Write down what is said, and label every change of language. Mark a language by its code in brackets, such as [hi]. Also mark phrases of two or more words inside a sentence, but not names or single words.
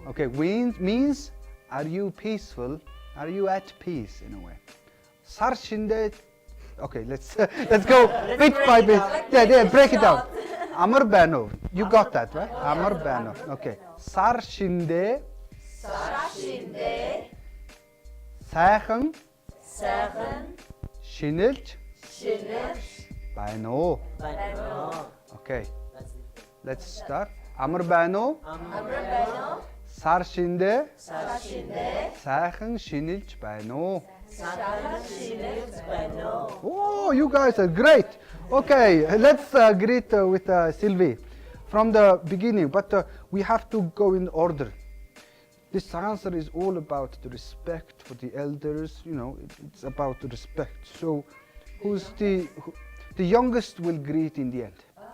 [en] Okay, means, are you peaceful? Are you at peace in a way? [mn] Сар шинэдээ. [en] Okay, let's go bit by bit. Yeah, break it down. [mn] Амар байна. [en] You got that, right? [mn] Амар байна. [en] Okay. [mn] Сар шинэдээ. Сар шинэдээ. Сайхан. Сайхан. Шинэлж. Шинэлж. Байна уу? [en] Okay. Let's start. [mn] Амар байна уу? Амар байна. Сар шиндээ. Сар шинэдээ. Сайхан шинэлж байна уу? Сайхан шинэлж bano. [en] Oh, you guys are great. Okay, let's greet with Sylvie from the beginning, but we have to go in order. This answer is all about the respect for the elders, you know, it's about the respect. So, who's the youngest will greet in the end?